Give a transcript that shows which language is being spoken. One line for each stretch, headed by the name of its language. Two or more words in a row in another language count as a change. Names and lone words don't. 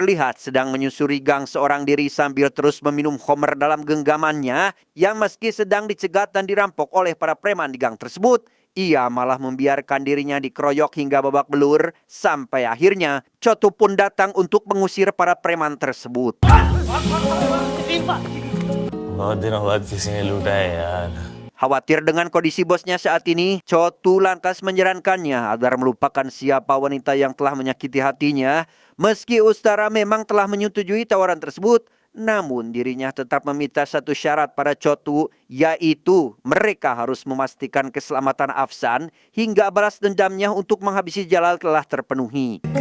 Indonesian: Sambil terus meminum khamr dalam genggamannya yang meski sedang dicegat dan dirampok oleh para preman di gang tersebut, ia malah membiarkan dirinya dikeroyok hingga babak belur sampai akhirnya Chotu pun datang untuk mengusir para preman tersebut.
Hindi: बहुत दिनों बाद किसी ने लूटा है यार.
Indonesian: Khawatir dengan kondisi bosnya saat ini, Chotu lantas menyarankannya agar melupakan siapa wanita yang telah menyakiti hatinya. Meski Ustara memang telah menyetujui tawaran tersebut, namun dirinya tetap meminta satu syarat pada Chotu, yaitu mereka harus memastikan keselamatan Afsan hingga balas dendamnya untuk menghabisi Jalal telah terpenuhi.